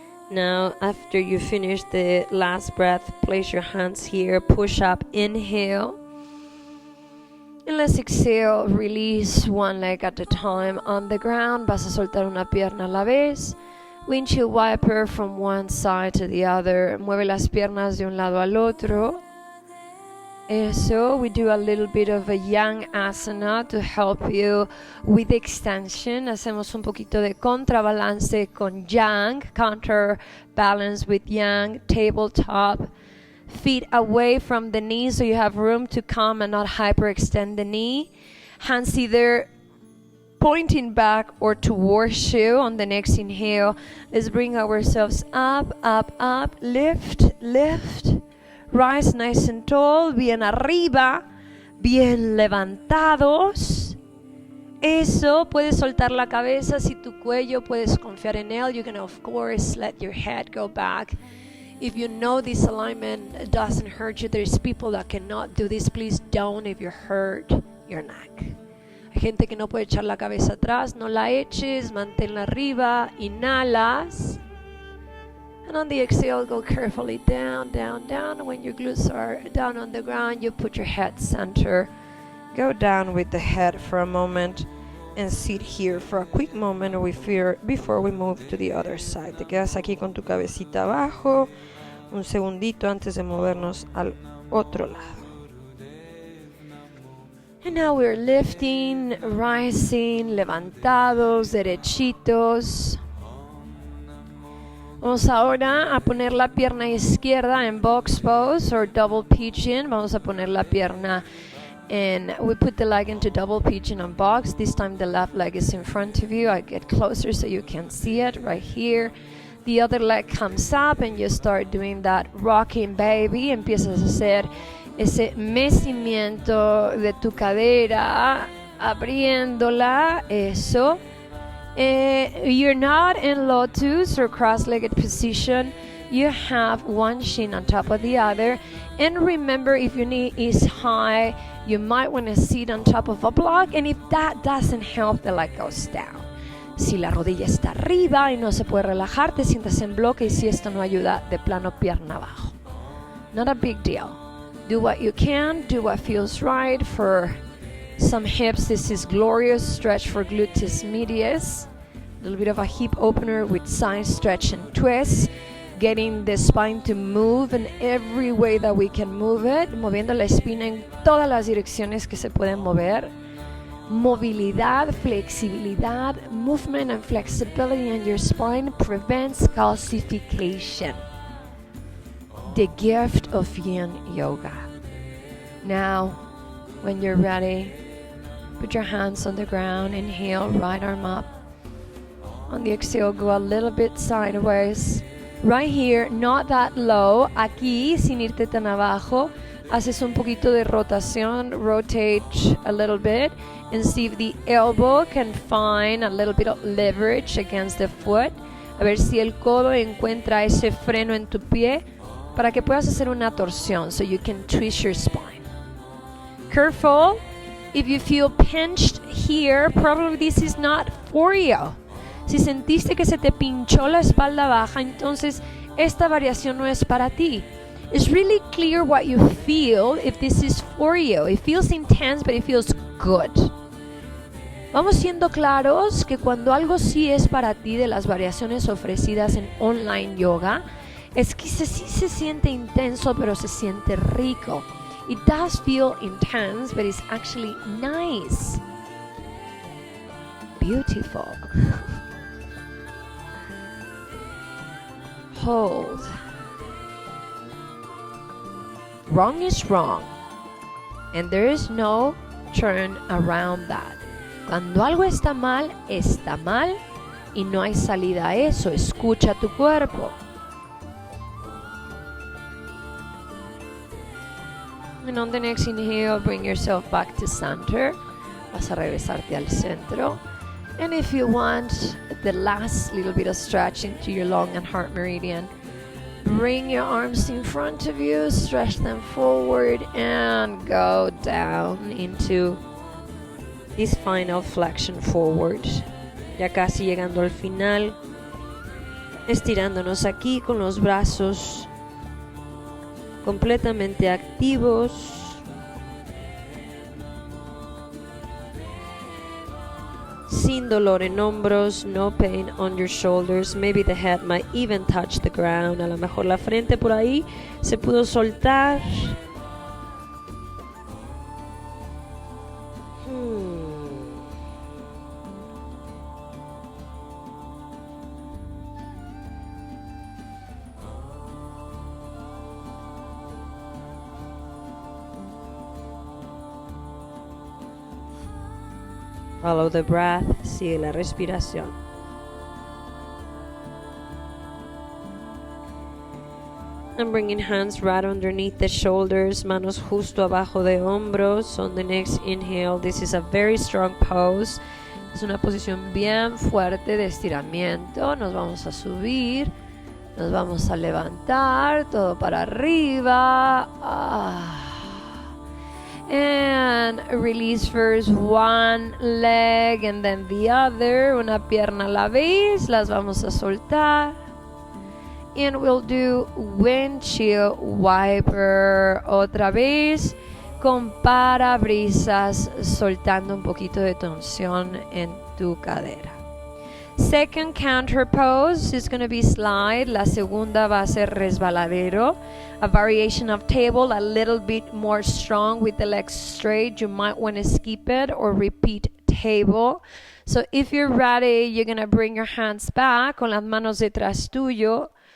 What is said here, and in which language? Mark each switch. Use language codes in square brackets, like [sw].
[en] Now, after you finish the last breath, place your hands here, push up, inhale. And let's exhale, release one leg at a time on the ground. [es] Vas a soltar una pierna a la vez. [en] Windshield wiper from one side to the other. [es] Mueve las piernas de un lado al otro. [en] So we do a little bit of a yang asana to help you with extension. [es] Hacemos un poquito de contrabalance con yang, [en] counterbalance with yang, tabletop. Feet away from the knee so you have room to come and not hyperextend the knee. Hands either pointing back or towards you on the next inhale. Let's bring ourselves up, up, up, lift, lift. Rise nice and tall, [es] bien arriba, bien levantados. Eso, puedes soltar la cabeza. Si tu cuello, puedes confiar en él. [en] You can of course let your head go back. If you know this alignment doesn't hurt you, there's people that cannot do this. Please don't if you hurt your neck. [es] Hay gente que no puede echar la cabeza atrás. No la eches, manténla arriba, inhalas. [en] And on the exhale, go carefully down, down, down. When your glutes are down on the ground, you put your head center. Go down with the head for a moment and sit here for a quick moment before we move to the other side. [es] Te quedas aquí con tu cabecita abajo, un segundito antes de movernos al otro lado. [en] And now we're lifting, rising, [es] levantados, derechitos. Vamos ahora a poner la pierna izquierda en [en] box pose or double pigeon. [es] Vamos a poner la pierna [en] and we put the leg into double pigeon on box. This time the left leg is in front of you. I get closer so you can see it right here. The other leg comes up and you start doing that rocking baby. [es] Empiezas a hacer ese mecimiento de tu cadera, abriéndola, eso. [en] You're not in lotus or cross-legged position. You have one shin on top of the other. And remember, if your knee is high, you might want to sit on top of a block. And if that doesn't help, the leg goes down. Si la rodilla está arriba y no se puede relajar, te sientas en bloque. Y si esto no ayuda, de plano pierna abajo. Not a big deal. Do what you can. Do what feels right. For some hips, this is glorious. Stretch for gluteus medius. A little bit of a hip opener with side stretch and twist. Getting the spine to move in every way that we can move it. [es] Moviendo la espina en todas las direcciones que se pueden mover. Movilidad, flexibilidad, [en] movement and flexibility in your spine prevents calcification. The gift of yin yoga. Now, when you're ready, put your hands on the ground. Inhale, right arm up. On the exhale, go a little bit sideways. Right here, not that low. [es] Aquí, sin irte tan abajo. haces un poquito de rotación, [en] rotate a little bit, and see if the elbow can find a little bit of leverage against the foot. [es] A ver si el codo encuentra ese freno en tu pie para que puedas hacer una torsión, [en] so you can twist your spine. Careful, if you feel pinched here, probably this is not for you. [es] Si sentiste que se te pinchó la espalda baja, entonces esta variación no es para ti. [en] It's really clear what you feel if this is for you. It feels intense, but it feels good. [es] Vamos siendo claros que cuando algo sí es para ti de las variaciones ofrecidas en online yoga, es que sí se siente intenso, pero se siente rico. [en] It does feel intense, but it's actually nice. Beautiful. Hold. Wrong is wrong, and there is no turn around that. [es] Cuando algo está mal y no hay salida a eso. Escucha tu cuerpo. [en] And on the next inhale, bring yourself back to center. [es] Vas a regresarte al centro. [en] And if you want the last little bit of stretching to your lung and heart meridian, bring your arms in front of you, stretch them forward, and go down into this final flexion forward. [es] Ya casi llegando al final, estirándonos aquí con los brazos completamente activos. Sin dolor en hombros, [en] no pain on your shoulders. Maybe the head might even touch the ground. [es] A lo mejor la frente por ahí se pudo soltar. [en] Follow the breath, [es] sigue la respiración. [en] And bringing hands right underneath the shoulders, [es] manos justo abajo de hombros. [en] On the next inhale, this is a very strong pose. [es] Es una posición bien fuerte de estiramiento. Nos vamos a subir, nos vamos a levantar, todo para arriba. [en] And release first one leg and then the other. [es] Una pierna a la vez. Las vamos a soltar. [en] And we'll do windshield wiper [es] otra vez con parabrisas, soltando un poquito de tensión en tu cadera. [en] Second counter pose is going to be slide. [es] La segunda va a ser resbaladero. [en] A variation of table, a little bit more strong with the legs straight. You might want to skip it or repeat table. So if you're ready, you're going to bring your hands back [es] con las manos detrás tuyo.